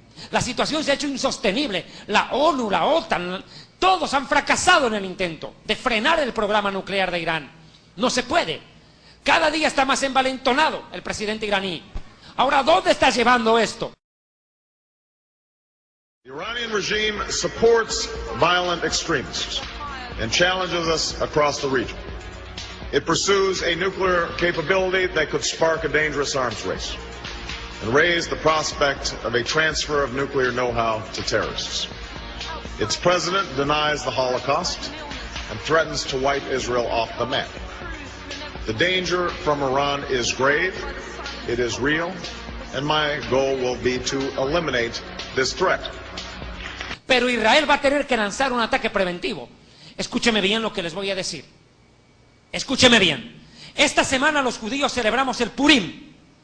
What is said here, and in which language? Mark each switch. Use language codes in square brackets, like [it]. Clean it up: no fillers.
[es] La situación se ha hecho insostenible. La ONU, la OTAN, todos han fracasado en el intento de frenar el programa nuclear de Irán. No se puede. Cada día está más envalentonado el presidente iraní. Ahora, ¿dónde está llevando esto? [en] The Iranian regime supports violent extremists. and challenges us across the region. It pursues a nuclear capability that could spark a dangerous arms race and raise the prospect of a transfer of nuclear know-how to terrorists. Its president denies the Holocaust and threatens to wipe Israel off the map. The danger from Iran is grave, it is real, and my goal will be to eliminate this threat. [es] Pero Israel va a tener que lanzar un ataque preventivo. Escúcheme bien lo que les voy a decir. Escúcheme bien. Esta semana los judíos celebramos el Purim.